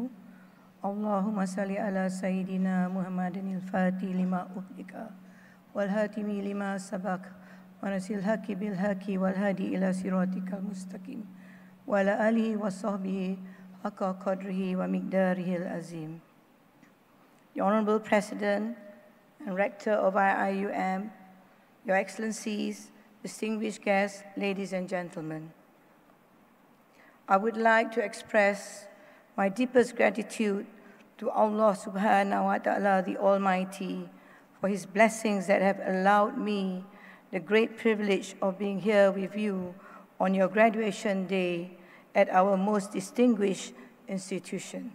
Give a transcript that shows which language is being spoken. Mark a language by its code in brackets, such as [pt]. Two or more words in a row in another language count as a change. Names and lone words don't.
[ar] اللهم صل على سيدنا محمد الفاتح لما أغلق والخاتم لما سبق وناصر الحق بالحق والهادي إلى صراطك المستقيم وعلى آله وصحبه حق قدره ومقداره العظيم. [en] The Honorable President and Rector of IIUM, Your Excellencies, distinguished guests, ladies and gentlemen, I would like to express my deepest gratitude to Allah [ar] سبحانه وتعالى, [en] the Almighty, for His blessings that have allowed me the great privilege of being here with you on your graduation day at our most distinguished institution.